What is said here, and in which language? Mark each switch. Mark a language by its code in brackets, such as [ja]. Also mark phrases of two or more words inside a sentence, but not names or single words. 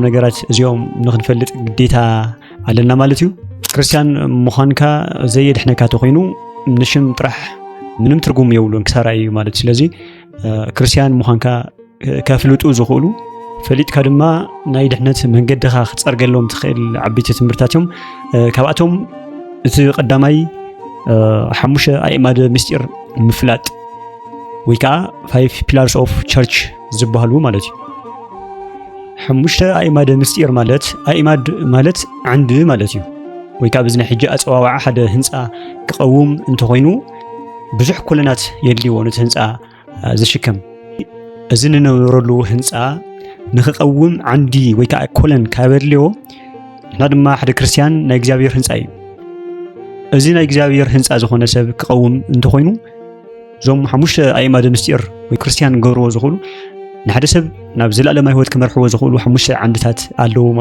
[ti] ነገራት እዚኦም ንኽንፈልጥ ግዴታ ኣለና ማለት እዩ። ክርስቲያን ምዃንካ ዘየድሕነካ ተኾይኑ ንሽም ጥራሕ ምንም ትርጉም የብሉን ክሳራ እዩ ማለት። ስለዚ ክርስቲያን ምዃንካ ከፍልጡ ዝኽእሉ ፈሊጥካ ድማ ናይ ድሕነት መንገድኻ ክትጸርገሎም ትኽእል ዓበይቲ ትምህርታት እዮም። ካብኣቶም እቲ ቀዳማይ 5 ኣእማደ ምስጢር ምፍላጥ ወይ ከዓ 5 [en] pillars of church [ti] ዝበሃሉ ማለት እዩ። 5 ኣእማደ ምስጢር ማለት ኣእማድ ማለት ዓንዲ ማለት እዩ። ወይ ከዓ ብዝና ሕጂ ኣጸዋዋዓ ሓደ ህንፃ ክቐውም እንተኾይኑ ብዙሕ ኮለናት የድልይዎ ነቲ ህንፃ ዝሽከም። እዚ ንነብረሉ ህንፃ ንኽቐውም ዓንዲ ወይ ከዓ ኮለን ካበድልዮ ንሕና ድማ ሓደ ክርስቲያን ናይ እግዚአብሔር ህንፃ እዩ። እዚ ናይ እግዚአብሔር ህንፃ ዝኾነ ሰብ ክቐውም እንተኾይኑ እዞም 5 ኣእማደ ምስጢር ወይ ክርስቲያን ገብርዎ ዝኽእሉ ንሓደ ሰብ ናብ ዘለኣለማዊ ህይወት ክመርሕዎ ዝኽእሉ 5 ዓንድታት ኣለዎ ማለት